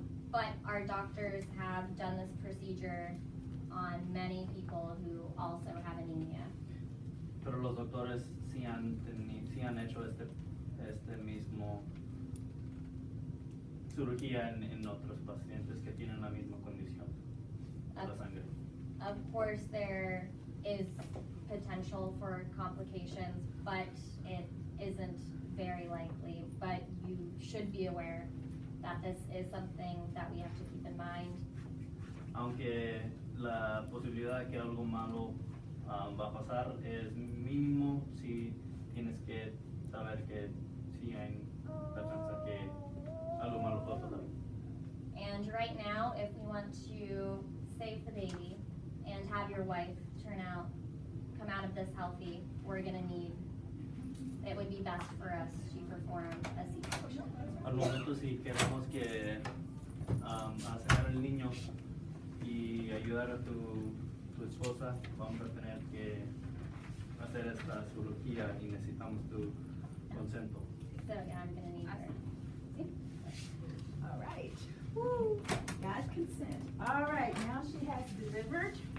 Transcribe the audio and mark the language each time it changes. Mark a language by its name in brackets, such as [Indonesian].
[English] But our doctors have done this procedure on many people who also have anemia. [Spanish] Pero los doctores sí han hecho este mismo cirugía en otros pacientes que tienen la misma condición de la sangre. [English] Of course, there is potential for complications, but it isn't very likely. But you should be aware that this is something that we have to keep in mind. [Spanish] Aunque la posibilidad de que algo malo va a pasar es mínimo, si tienes que saber que sí hay la chance que algo malo pueda pasar. [English] And right now, if we want to save the baby and have your wife come out of this healthy, we're gonna need, it would be best for us to perform a C-section. [Spanish] Al momento si queremos que sacar al niño y ayudar a tu esposa, vamos a tener que hacer esta cirugía y necesitamos tu consento. [English] So yeah, I'm gonna need her. All right. Woo. Got consent. All right, now she has delivered.